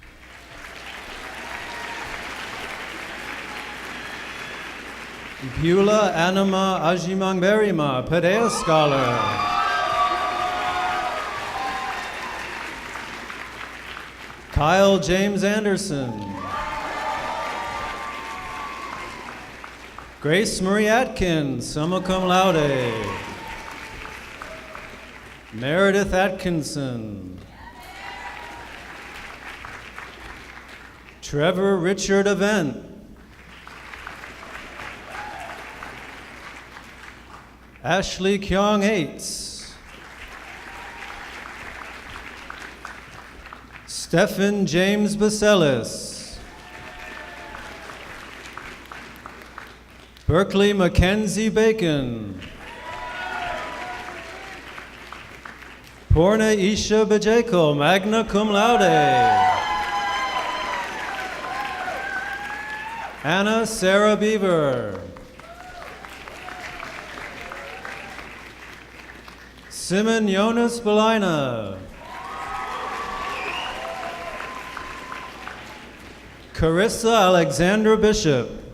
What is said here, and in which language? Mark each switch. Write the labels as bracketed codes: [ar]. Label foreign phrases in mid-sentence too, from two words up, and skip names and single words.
[en] Beulah Anima Ajimangberima, Padea Scholar. Kyle James Anderson. Grace Marie Atkins, [la] summa cum laude. [en] Meredith Atkinson. Trevor Richard Avent. Ashley Kyung Hates. Stephen James Baselis. Berkeley Mackenzie Bacon. Porna Isha Bajeko, [la] magna cum laude. [en] Anna Sarah Beaver. Simon Jonas Belina. Carissa Alexandra Bishop.